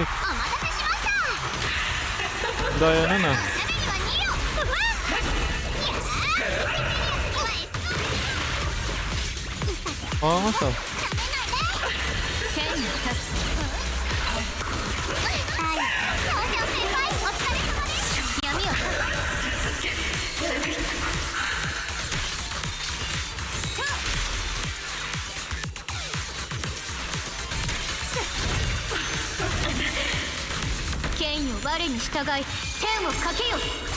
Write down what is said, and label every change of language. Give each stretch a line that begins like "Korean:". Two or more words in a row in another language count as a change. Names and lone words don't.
Japanese: お待たせしました。
Filipino: Daya na na. Angas ah.
Japanese: 剣に立つ。東條先輩、お疲れ様です。闇を剣よ我に従い天をかけよ。